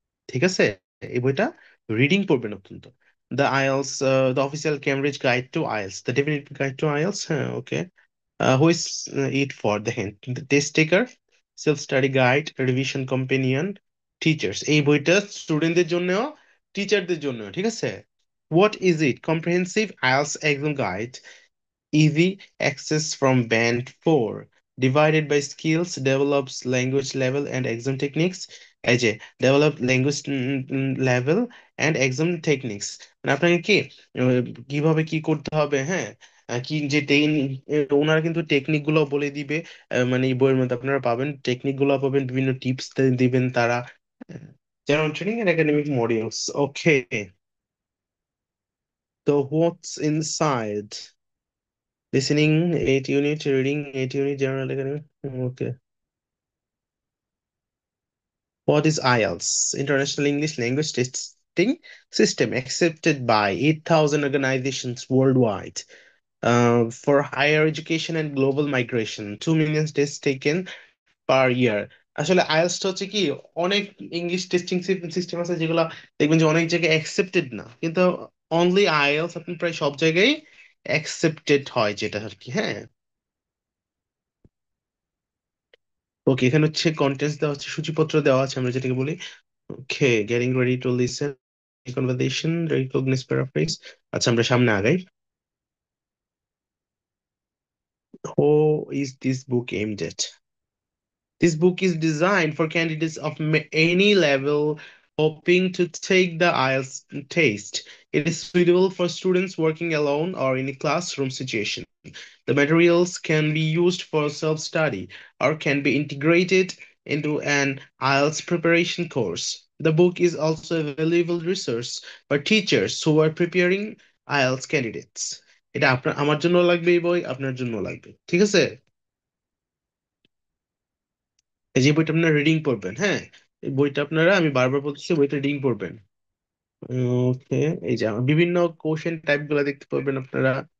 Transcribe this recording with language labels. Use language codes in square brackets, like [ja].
[bn] ঠিক আছে, এই বইটা রিডিং পড়বেন অত্যন্ত। [en] The IELTS, the official Cambridge guide to IELTS, the definitive guide to IELTS. হ্যাঁ, okay. Who is it for, দেখেন: test taker, self study guide, revision companion, teachers. [bn] এই বইটা স্টুডেন্টদের জন্যও, টিচারদের জন্য, ঠিক আছে। [en] What is it? Comprehensive IELTS exam guide, easy access from band 4, divided by skills, develops language level and exam techniques, এই যে develop language level and exam techniques। [bn] মানে আপনাকে কি কিভাবে কি করতে হবে, হ্যাঁ, কি যে ওনারা কিন্তু টেকনিক গুলো বলে দিবে। মানে এই বইয়ের মধ্যে আপনারা পাবেন টেকনিক গুলো, পাবেন বিভিন্ন টিপস দিবেন তারা। [en] যেমন training and academic modules. Okay, তো what's inside? Listening 8 unit, reading 8 unit, general academic. Okay. What is IELTS? International English Language Testing System, accepted by 8,000 organizations worldwide for higher education and global migration. 2 million tests taken per year. [bn] আসলে IELTS হচ্ছে কি, অনেক English testing system আছে যেগুলো দেখবেন যে অনেক জায়গায় অ্যাকসেপ্টেড না, কিন্তু অনলি আইএলটিএস আপনি প্রায় সব জায়গায় অ্যাকসেপ্টেড হয়, যেটা আর কি। হ্যাঁ, ওকে, এখানে হচ্ছে কন্টেন্টস দেওয়া হচ্ছে, সূচিপত্র দেওয়া আছে আমরা যেটাকে বলি। [en] Okay, getting ready to listen conversation, recognise paraphrase. [bn] আচ্ছা, আমরা সামনে আগাই। [en] Who is this book aimed at? This book is designed for candidates of any level hoping to take the IELTS test. It is suitable for students working alone or in a classroom situation. The materials can be used for self-study or can be integrated into an IELTS preparation course. The book is also a valuable resource for teachers who are preparing IELTS candidates. [bn] এটা আমার জন্য লাগবে এই বই, আপনার জন্য লাগবে, ঠিক আছে। এই যে বইটা আপনারা রিডিং পড়বেন, হ্যাঁ, এই বইটা আপনারা, আমি বারবার বলতেছি, বইটা রিডিং পড়বেন। ওকে, এই যে বিভিন্ন কোশ্চেন টাইপ গুলা দেখতে পাবেন আপনারা।